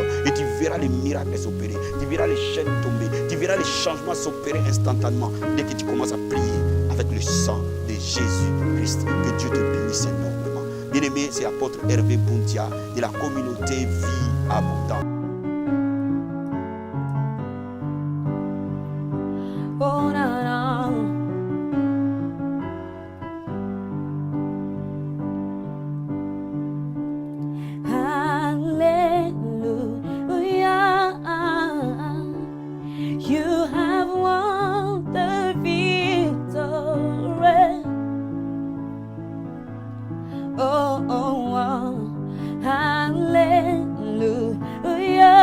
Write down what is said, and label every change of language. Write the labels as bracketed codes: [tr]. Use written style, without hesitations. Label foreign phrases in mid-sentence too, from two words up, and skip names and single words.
[fr] Et tu verras les miracles s'opérer, tu verras les chaînes tomber, tu verras les changements s'opérer instantanément dès que tu commences à prier avec le sang de Jésus-Christ. Que Dieu te bénisse énormément. Bien-aimé, c'est l'apôtre Hervé Boundia de la communauté Vie Abondante. Oh, na, na. Hallelujah. [en] You have won the victory. Oh, oh, oh. Hallelujah.